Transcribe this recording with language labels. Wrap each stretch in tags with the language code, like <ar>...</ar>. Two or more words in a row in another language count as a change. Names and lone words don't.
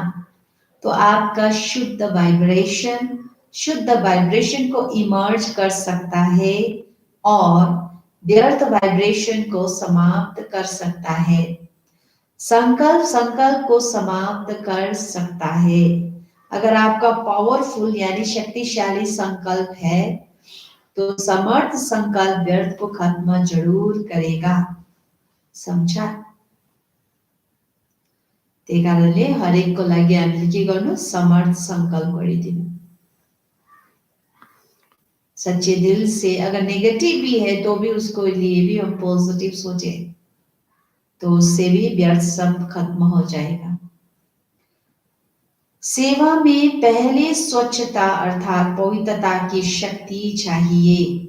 <hi>तो आपका शुद्ध वाइब्रेशन को इमर्ज कर सकता है और व्यर्थ वाइब्रेशन को समाप्त कर सकता है। संकल्प को समाप्त कर सकता है। अगर आपका पावरफुल यानी शक्तिशाली संकल्प है तो समर्थ संकल्प व्यर्थ को खत्म जरूर करेगा। समझा?</hi> <ne>त्यही कारणले हरेकको लागि हामीले के गर्नु, समर्थ संकल्प गरिदिनु।</ne> <hi>सच्चे दिल से अगर नेगेटिव भी है तो भी उसको लिए भी हम पॉजिटिव सोचे तो उससे भी व्यर्थ सब खत्म हो जाएगा। सेवा में पहले स्वच्छता अर्थात पवित्रता की शक्ति चाहिए।</hi>